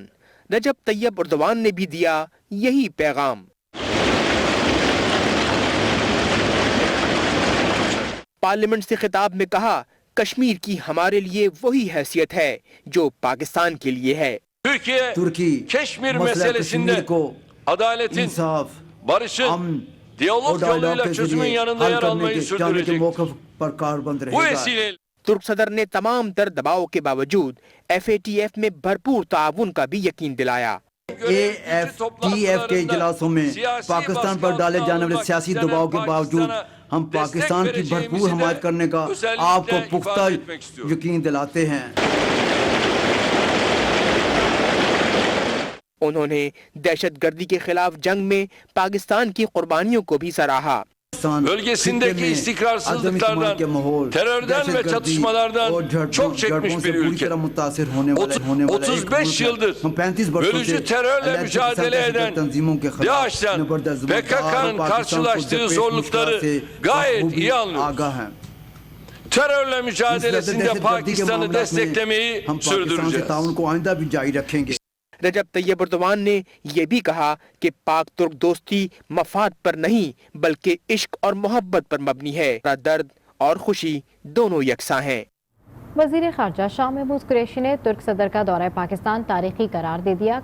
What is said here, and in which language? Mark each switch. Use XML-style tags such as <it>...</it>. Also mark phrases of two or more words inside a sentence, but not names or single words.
<ur>رجب طیب اردوان نے بھی دیا یہی پیغام. پارلیمنٹ سے خطاب میں کہا، کشمیر کی ہمارے لیے وہی حیثیت ہے جو پاکستان کے لیے ہے.</ur> <tr>तुर्की Keşmir meselesinde adaletin, barışın, diyalog yoluyla çözümün yanında yer almayı sürdürecek. Bu vesileyle</tr> <ur>ترک صدر نے تمام تر دباؤ کے باوجود FATF میں بھرپور تعاون کا بھی یقین دلایا. AFTF کے اجلاسوں میں پاکستان پر ڈالے جانے والے سیاسی دباؤ کے باوجود ہم پاکستان کی بھرپور حمایت کرنے کا آپ کو پختہ یقین دلاتے ہیں. انہوں نے دہشت گردی کے خلاف جنگ میں پاکستان کی قربانیوں کو بھی سراہا.</ur> <tr>bölgesindeki istikrarsızlıklardan, terörden ve çatışmalardan çok çekmiş bir ülke. 35 yıldır bölücü terörle mücadele eden DAEŞ'ten PKK'nın karşılaştığı zorlukları gayet iyi anlıyoruz. Terörle mücadelesinde Pakistan'ı desteklemeyi sürdüreceğiz.</tr> <ur>رجب طیب اردوان نے یہ بھی کہا کہ پاک ترک دوستی مفاد پر نہیں بلکہ عشق اور محبت پر مبنی ہے. درد اور خوشی دونوں یکساں ہیں. وزیر خارجہ شاہ محمود قریشی نے ترک صدر کا دورہ پاکستان تاریخی قرار دے دیا.</ur>